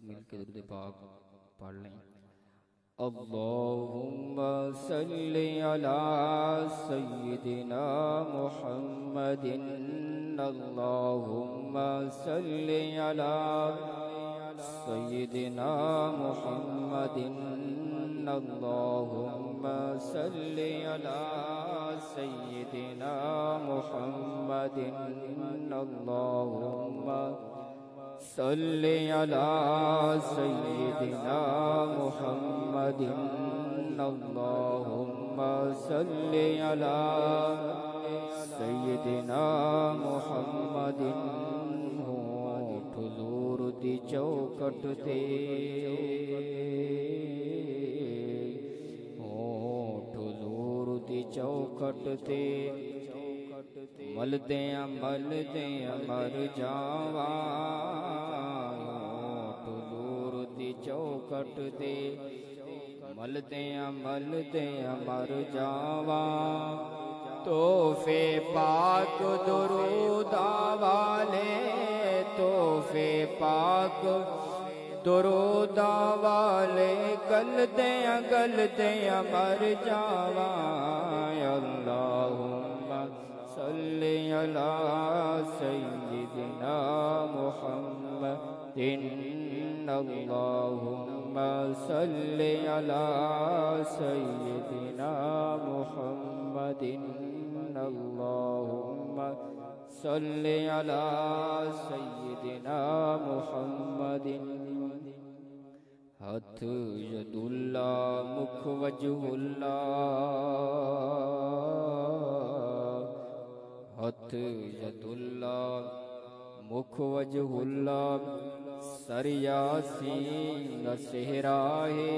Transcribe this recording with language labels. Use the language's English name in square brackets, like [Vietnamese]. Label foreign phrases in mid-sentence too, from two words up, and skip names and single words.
[Urdu] کے درود پاک پڑھ لیں. [Arabic] اللهم صل على سيدنا محمد، اللهم صل على سيدنا محمد، اللهم صل على سيدنا محمد، اللهم صل على سيدنا محمد، اللهم صل على سيدنا محمد، اللهم صل على سيدنا محمد. [Punjabi] ہوٹھ حضور دی چوکھٹ تے، ہوٹھ حضور دی چوکھٹ تے ملدے مر جاواں. ہوٹھ حضور دی چوکھٹ تے ملدے مر جاواں. تحفے پاک دروداں والے، تحفے پاک دروداں والے گلدے مر جاواں. [Arabic] اللهم صل على سيدنا محمد، اللهم صل على سيدنا محمد، اللهم صل على سيدنا محمد. [Punjabi] ہتھ [Arabic] يد الله مکھ وجه الله, [Punjabi] ہتھ [Arabic] يد الله مکھ وجه الله, [Punjabi] سریا سین سہرا ہے.